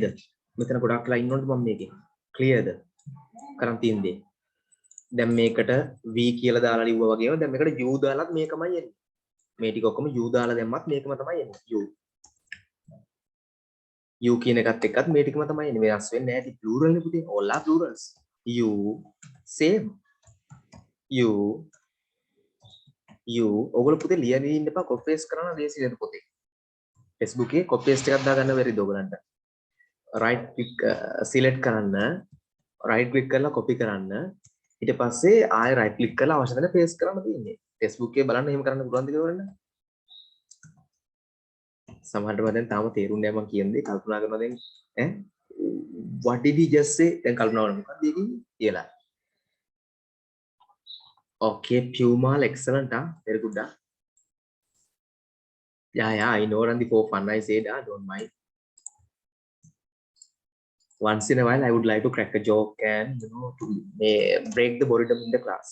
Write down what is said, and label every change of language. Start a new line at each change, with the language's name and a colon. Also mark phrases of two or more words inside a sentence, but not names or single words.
Sinhala: මෙතන ගොඩක් වෙලා ඉන්නොත් මම මේකේ clearද? කරන් තියෙන දේ. දැන් මේකට v කියලා දාලා ලිව්වා වගේම දැන් මේකට u දාලත් මේකමයි එන්නේ. මේ ටික ඔක්කොම u දාලා දැම්මත් මේකම තමයි එන්නේ. u කියන එකත් එක්කත් මේ ටිකම තමයි එන්නේ. වෙනස් වෙන්නේ නැහැ. ඉතින් plural නේ පුතේ.
English: all are plurals. u same.
Sinhala: u ඔයගොල්ලෝ පුතේ ලියන්න ඉන්න එපා.
English: copy paste
Sinhala: කරන්න ලේසි නේද පුතේ? Facebook එකේ
English: copy paste
Sinhala: එකක් දාගන්න බැරිද ඔයගලන්ට?
English: right click select
Sinhala: කරන්න,
English: right click
Sinhala: කරලා copy කරන්න. ඊට පස්සේ ආයෙ
English: right click
Sinhala: කරලා අවශ්‍ය තැන paste කරන්න තියෙන්නේ. Facebook එකේ බලන්න එහෙම කරන්න පුළුවන්ද කියලා බලන්න. සමහරට මම දැන් තාම තේරුන්නේ නැහැ මම කියන දේ කල්පනා කරනවා දැන් ඈ
English: what did he just say
Sinhala: දැන් කල්පනා කරනවා මොකක්ද කියන්නේ කියලා.
English: okay Pumal excellent very good yeah I know Randy for fun I said don't mind. Once in a while I would like to crack a joke and you know to break the boredom in the class.